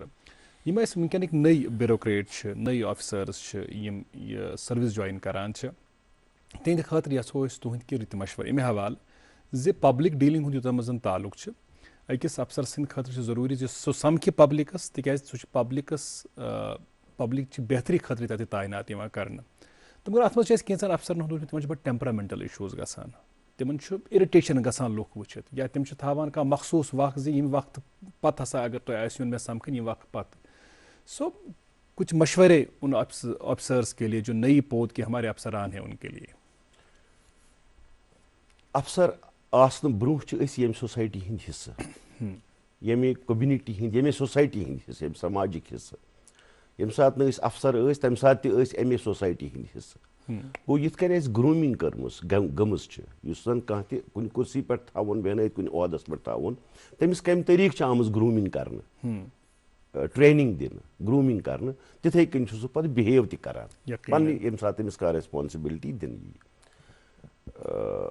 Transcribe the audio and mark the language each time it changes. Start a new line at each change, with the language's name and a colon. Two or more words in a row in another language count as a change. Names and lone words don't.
Kashmiri: یِم اَسہِ وٕنکیٚنٕکۍ نٔے بیوروکریٹ چھِ نٔے آفِسٲرٕز چھِ یِم یہِ سٔروِس جویِن کران چھِ تِہنٛدِ خٲطرٕ یَژھو أسۍ تُہنٛدۍ کینٛہہ رٕتۍ مشوَرٕ اَمہِ حوالہٕ زِ
English: public dealing
Kashmiri: ہُنٛد یوٗتاہ منٛز زَن تعلُق چھُ أکِس اَفسر سٕنٛدِ خٲطرٕ چھُ ضروٗری زِ سُہ سَمکھِ پبلِکَس تِکیازِ سُہ چھُ پبلِک چہِ بہتری خٲطرٕ تَتہِ تعینات یِوان کرنہٕ. تہٕ مگر اَتھ منٛز چھِ اَسہِ کینٛژھن اَفسرن ہُنٛد وٕچھمُت تِمن چھِ بَڑٕ
English: temperamental issues
Kashmiri: گژھان تِمن چھُ اِرِٹیشن گژھان لُکھ وٕچھِتھ یا تِم چھِ تھاوان کانٛہہ مخصوٗص وقت زِ ییٚمہِ وقتہٕ پتہٕ ہسا اگر تۄہہِ آسہِ یُن مےٚ سَمکھٕنۍ ییٚمہِ وقتہٕ پتہٕ
Urdu: سو کچھ مشورے ان آفسرس کے لیے
Kashmiri: جو نئی پود کے ہمارے افسران ہیں ان کے لیے. افسر آسنہٕ برونٛہہ چھِ أسۍ ییٚمہِ سوسایٹی ہٕنٛدۍ حِصہٕ ییٚمہِ کوٚمنِٹی ہٕنٛدۍ ییٚمے سوسایٹی ہٕنٛدۍ حِصہٕ ییٚمہِ سماجِک حِصہٕ ییٚمہِ ساتہٕ نہٕ أسۍ افسر ٲسۍ تَمہِ ساتہٕ تہِ ٲسۍ اَمے سوسایٹی ہٕنٛدۍ حِصہٕ. گوٚو یِتھ کٔنۍ اَسہِ گروٗمِنٛگ گٔمٕژ چھِ یُس زَن کانٛہہ تہِ کُنہِ کُرسی پٮ۪ٹھ تھاوُن بیٚہنٲیِتھ کُنہِ عہدَس پٮ۪ٹھ تھاوُن تٔمِس کَمہِ طریٖقہٕ چھِ آمٕژ گروٗمِنٛگ کرنہٕ ٹرینِنٛگ دِنہٕ گروٗمِنٛگ کرنہٕ تِتھَے کٔنۍ چھُ سُہ پَتہٕ بِہیو تہِ کران پنٛنہِ ییٚمہِ ساتہٕ تٔمِس کانٛہہ ریسپانسِبلٹی دِنہٕ یی.